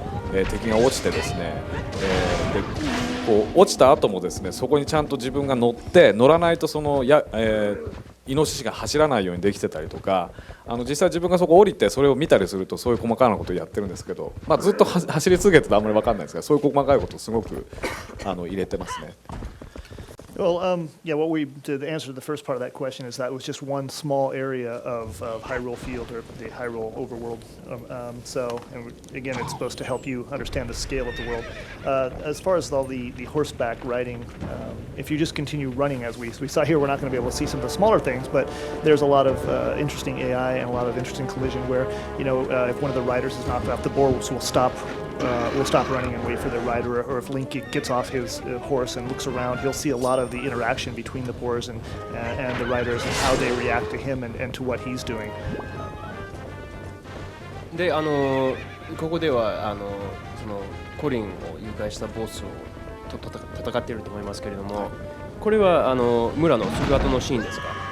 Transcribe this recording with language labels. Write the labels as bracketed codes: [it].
[ja] 敵が落ちてですね、でこう落ちた後もですねそこにちゃんと自分が乗らないとそのイノシシが走らないようにできてたりとか、実際自分がそこ降りてそれを見たりするとそういう細かなことをやってるんですけど、ずっと走り続けててあんまり分かんないですが、そういう細かいことをすごく入れてますね。 [en] Well, yeah, to answer the first part of that question is that it was just one small area of Hyrule Field, or the Hyrule overworld. And again, it's supposed to help you understand the scale of the world. As far as the horseback riding, if you just continue running as we saw here, we're not going to be able to see some of the smaller things, but there's a lot of interesting AI and a lot of interesting collision where, if one of the riders is knocked off, the boar will stop running and wait for the rider, or if Link gets off his horse and looks around, he'll see a lot of the interaction between the boars and the riders and how they react to him and to what he's doing. [ja] でここではそのコリンを誘拐したボスと戦っていると思いますけれども、これは村のすぐ後のシーンですか？